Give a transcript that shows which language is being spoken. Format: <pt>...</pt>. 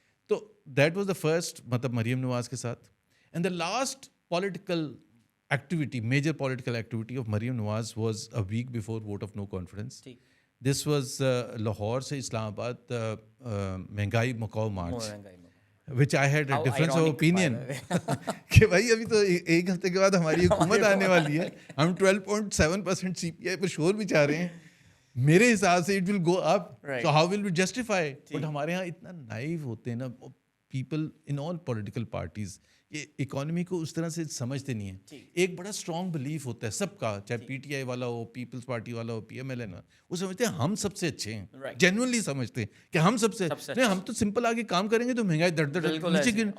<en>تو that was the first,</en> <ur>مطلب مریم نواز کے ساتھ.</ur> <en>And the last political activity, major political activity of Maryam Nawaz was a week before vote of no confidence. This was</en> <ur>Lahore سے اسلام آباد مہنگائی Macau March,</ur> <en>which I had a difference of opinion</en> <ur>کہ بھائی ابھی تو 1 ہفتے کے بعد ہماری حکومت آنے والی ہے, ہم 12.7% سی پی آئی پر شور بھی چاہ رہے ہیں. میرے حساب سے</ur> <en>it will go up, so how will we justify.</en> <ur>But ہمارے یہاں اتنا نائیو ہوتے ہیں نا</ur> <en>people in all political parties,</en> <ur>یہ اکانومی کو اس طرح سے سمجھتے نہیں ہیں. ایک بڑا اسٹرانگ بلیف ہوتا ہے سب کا, چاہے پی ٹی آئی والا ہو, پیپلز پارٹی والا ہو, پی ایم ایل این, وہ سمجھتے ہیں ہم سب سے اچھے ہیں, جینوئنلی سمجھتے ہیں کہ ہم سب سے نہیں, ہم تو سمپل آگے کام کریں گے تو مہنگائی دڑ نیچے گرے.</ur>